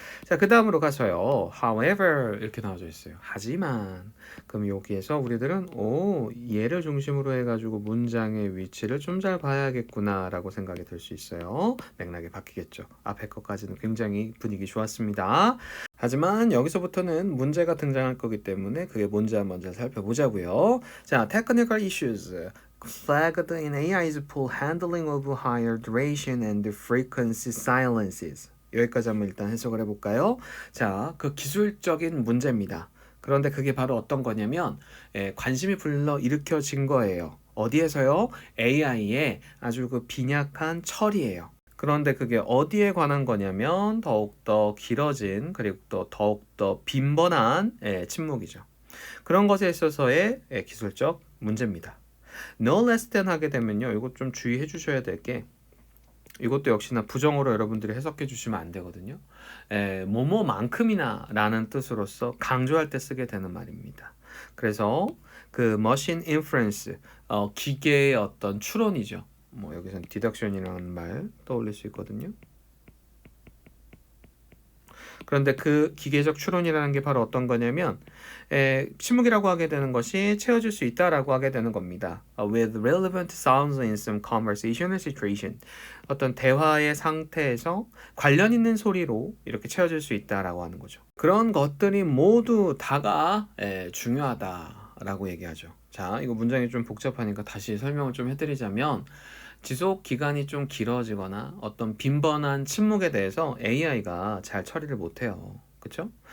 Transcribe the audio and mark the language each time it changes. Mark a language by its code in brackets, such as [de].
[ko] 자, 그 다음으로 가서요. however 이렇게 나와져 있어요. 하지만 그럼 여기에서 우리들은 얘를 중심으로 해가지고 문장의 위치를 좀 잘 봐야겠구나 라고 생각이 들 수 있어요. 맥락이 바뀌겠죠. 앞에 것까지는 굉장히 분위기 좋았습니다. 하지만 여기서부터는 문제가 등장할 거기 때문에 그게 뭔지 한번 잘 살펴보자고요. [en] 자, technical issues flagged in AI's pool handling of higher duration and frequency silences. [ko] 여기까지 한번 일단 해석을 해볼까요? 자, 그 기술적인 문제입니다. 그런데 그게 바로 어떤 거냐면 관심이 불러 일으켜진 거예요. 어디에서요? AI의 아주 그 빈약한 처리예요. 그런데 그게 어디에 관한 거냐면 더욱더 길어진 그리고 또 더욱더 빈번한 침묵이죠. 그런 것에 있어서의 기술적 문제입니다. [en] No less than [ko] 하게 되면요. 이거 좀 주의해 주셔야 될 게 이것도 역시나 부정어로 여러분들이 해석해 주시면 안 되거든요. 뭐뭐만큼이나 라는 뜻으로서 강조할 때 쓰게 되는 말입니다. 그래서 그 machine inference, 기계의 어떤 추론이죠. 뭐 여기서는 deduction이라는 말 떠올릴 수 있거든요. 그런데 그 기계적 추론이라는 게 바로 어떤 거냐면 침묵이라고 하게 되는 것이 채워질 수 있다라고 하게 되는 겁니다. [en] With relevant sounds in some conversation or situation. [ko] 어떤 대화의 상태에서 관련 있는 소리로 이렇게 채워질 수 있다라고 하는 거죠. 그런 것들이 모두 다가 중요하다라고 얘기하죠. 자, 이거 문장이 좀 복잡하니까 다시 설명을 좀 해드리자면 지속 기간이 좀 길어지거나 어떤 빈번한 침묵에 대해서 AI가 잘 처리를 못해요. 그렇죠?